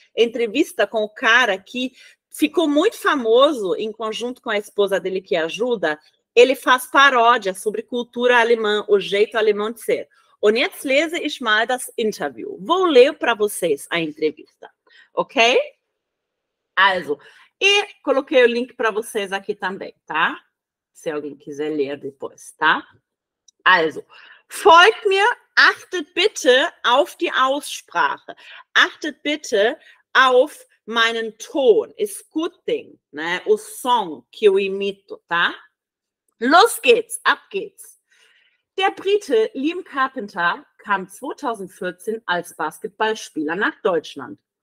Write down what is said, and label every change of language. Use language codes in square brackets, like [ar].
[pt] Entrevista com o cara que ficou muito famoso em conjunto com a esposa dele que ajuda. Ele faz paródia sobre cultura alemã, o jeito alemão de ser. [de] Und jetzt lese ich mal das Interview. [pt] Vou ler para vocês a entrevista, ok? Also, e coloquei o link para vocês aqui também, tá? Se alguém quiser ler depois, tá? [de] Also, folgt mir, achtet bitte auf die Aussprache. Achtet bitte auf meinen Ton. [pt] Escutem, né? O som que eu imito, tá? [de] Los geht's, ab geht's. Der Brite Liam Carpenter kam 2014 als Basketballspieler nach Deutschland.